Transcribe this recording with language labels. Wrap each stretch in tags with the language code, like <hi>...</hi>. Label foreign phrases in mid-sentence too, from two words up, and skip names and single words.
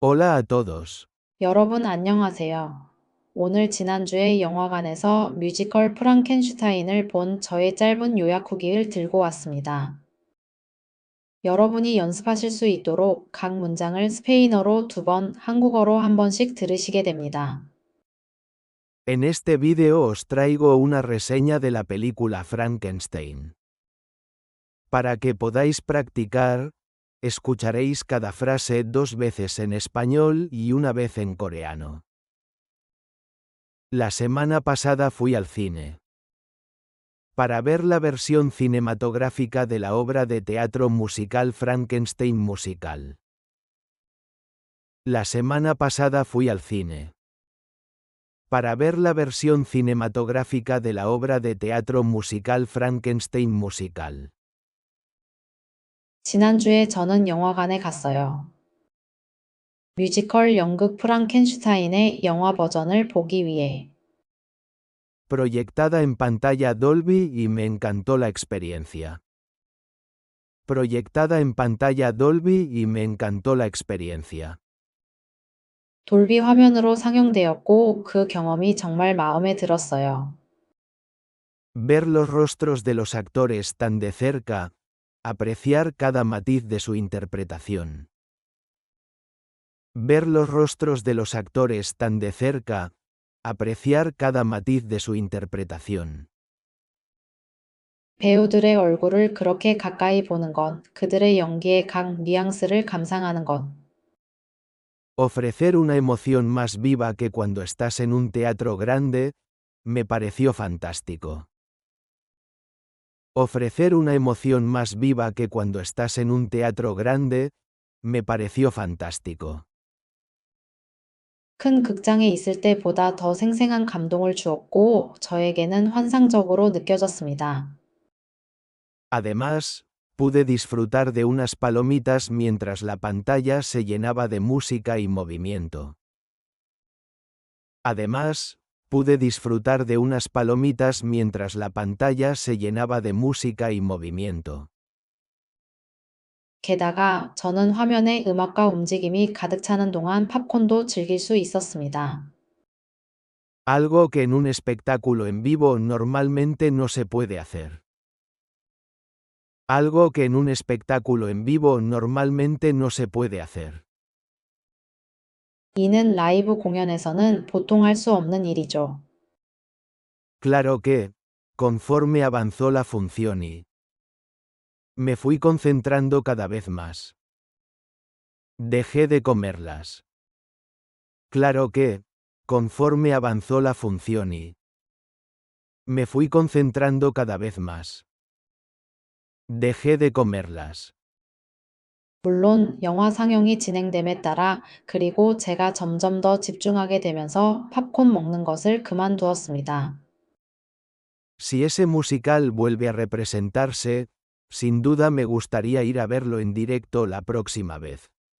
<es>Hola a todos.</es> <ko>여러분 안녕하세요. 오늘 지난주에 영화관에서 뮤지컬 프랑켄슈타인을 본 저의 짧은 요약 후기를 들고 왔습니다. 여러분이 연습하실 수 있도록 각 문장을 스페인어로 2번, 한국어로 1번씩 들으시게 됩니다.</ko> <es>En este vídeo os traigo una reseña de la película Frankenstein. Para que podáis practicar, escucharéis cada frase 2 veces en español y una vez en coreano. La semana pasada fui al cine para ver la versión cinematográfica de la obra de teatro musical Frankenstein Musical. La semana pasada fui al cine para ver la versión cinematográfica de la obra de teatro musical Frankenstein Musical.</es> <ko>지난주에 저는 영화관에 갔어요. 뮤지컬 연극 프랑켄슈타인의 영화 버전을 보기 위해.</ko> <es>Proyectada en pantalla Dolby y me encantó la experiencia. Proyectada en pantalla Dolby y me encantó la experiencia.</es> <ko>돌비 화면으로 상영되었고 그 경험이 정말 마음에 들었어요.</ko> <es>Ver los rostros de los actores tan de cerca, apreciar cada matiz de su interpretación. Ver los rostros de los actores tan de cerca, apreciar cada matiz de su interpretación.</es> <ko>배우들의 얼굴을 그렇게 가까이 보는 것, 그들의 연기의 각 뉘앙스를 감상하는 것.</ko> <es>Ofrecer una emoción más viva que cuando estás en un teatro grande, me pareció fantástico. Ofrecer una emoción más viva que cuando estás en un teatro grande, me pareció fantástico.</es> <ko>큰 극장에 있을 때보다 더 생생한 감동을 주었고, 저에게는 환상적으로 느껴졌습니다.</ko> <es>Además, pude disfrutar de unas palomitas mientras la pantalla se llenaba de música y movimiento. Además, pude disfrutar de unas palomitas mientras la pantalla se llenaba de música y movimiento.</es> <ko>게다가 저는 화면에 음악과 움직임이 가득 차는 동안 팝콘도 즐길 수 있었습니다.</ko> <es>Algo que en un espectáculo en vivo normalmente no se puede hacer. Algo que en un espectáculo en vivo normalmente no se puede hacer.</es> <ko>이는 라이브 공연에서는 보통 할 수 없는 일이죠.</ko> <es>Claro que, conforme avanzó la función y me fui concentrando cada vez más. Dejé de comerlas. Claro que, conforme avanzó la función y me fui concentrando cada vez más. Dejé de comerlas.</es> <ko>물론 영화 상영이 진행됨에 따라 그리고 제가 점점 더 집중하게 되면서 팝콘 먹는 것을 그만두었습니다.</ko> <es>Si ese musical vuelve a representarse, sin duda me gustaría ir a verlo en directo la próxima vez.</es>